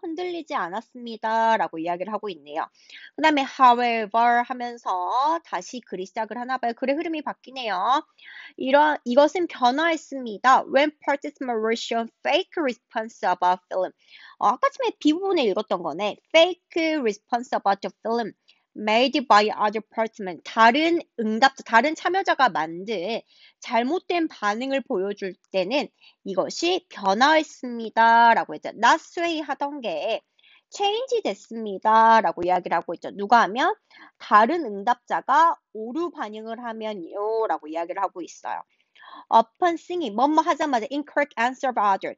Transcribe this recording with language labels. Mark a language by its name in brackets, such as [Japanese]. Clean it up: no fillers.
[Korean] 흔들리지 않았습니다. 라고 이야기를 하고 있네요. 그 다음에 however 하면서 다시 글이 시작을 하나 봐요. 글의 흐름이 바뀌네요. 이것은 변화했습니다. [English] When participants were shown fake response about film. [Korean] 아까 전에 B부분에 읽었던 거네. [English] Fake response about the film made by other participants. [Korean] 다른 참여자가 만든 잘못된 반응을 보여줄 때는 이것이 변화했습니다. 라고 했죠. [English] Not sway [Korean] 하던 게 change 됐습니다. 라고 이야기를 하고 있죠. 누가 하면? 다른 응답자가 오류 반응을 하면요. 라고 이야기를 하고 있어요. [English] upon seeing, [Korean] 뭐뭐 하자마자 [English] incorrect answer of other.